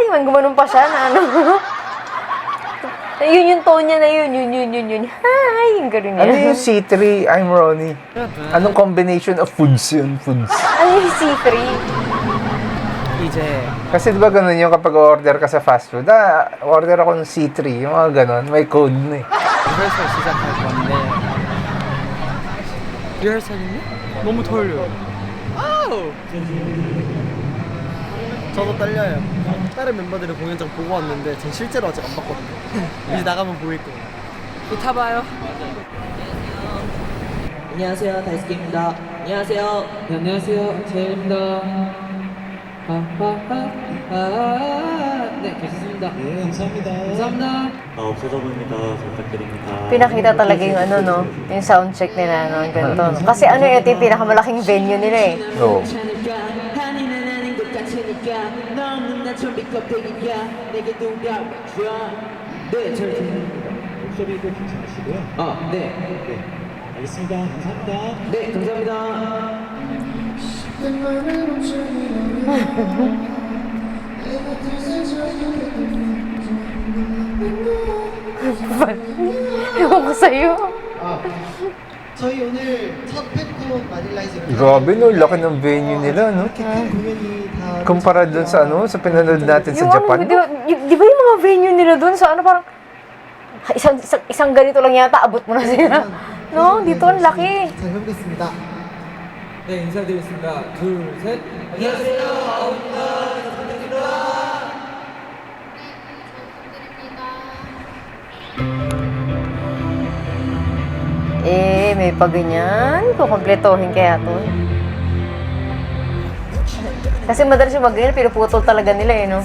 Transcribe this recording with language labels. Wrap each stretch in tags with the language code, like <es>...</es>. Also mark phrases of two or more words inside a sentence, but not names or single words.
<tl>Yung gumanon pa siya na ano. Yun yung tone niya na yun. Hi! Yung gano'n niya. Ano yung C3?</tl> <en>I'm Ronnie.</en> <tl>Anong</tl> <en>combination of foods</en> <tl>yun? Foods. Ano yung C3?</tl> <ko>이제</ko> <tl>Kasi diba ganun yung kapag order ka sa fast food? Order ako ng C3. Yung mga ganun. May code na eh.</tl> <ko>리허설 시작할 건데 리허설이요? 너무 떨려요. 아우! 저도 떨려요. 다른 멤버들의 공연장 보고 왔는데 전 실제로 아직 안 봤거든요. 이제 나가면 보일 거예요. 이따 봐요. 안녕하세요, 다이스키입니다. 안녕하세요. 네, 안녕하세요, 재현입니다. 네, 괜찮습니다. 네, 감사합니다. 감사합니다. 없어져봅니다. 잘 부탁드립니다.</ko> <tl>Pinakita talaga yung ano, no? Yung sound check nila, no? Yung ganito, no? Kasi ano, ito yung pinakamalaking venue nila, eh. Oo.</tl> <ko>네, 잘 들립니다. 목소리도 괜찮으시고요. 아, 네. 네, 알겠습니다. 감사합니다. 네, 감사합니다.</ko> <tl>Ewan ko sa'yo.</tl> <ko>저희 오늘 첫 팬콘 마닐라에서</ko> <tl>Grabe no, laki ng venue nila, no?</tl> <ko>공연이 다</ko> <tl>Kumpara dun sa ano, sa pinanood natin sa Japan. Di ba yung mga venue nila doon sa ano, parang isang ganito lang yata, abot mo na sila. No, dito ang laki.</tl> <ko>잘 해보겠습니다. 네, 인사드리겠습니다. 둘, 셋. 안녕하세요.</ko> <tl>Eh, may pa ganyan. Kukompletohin kaya to. Kasi madalas yung mag-ganyan, pinuputol talaga nila eh, no?</tl>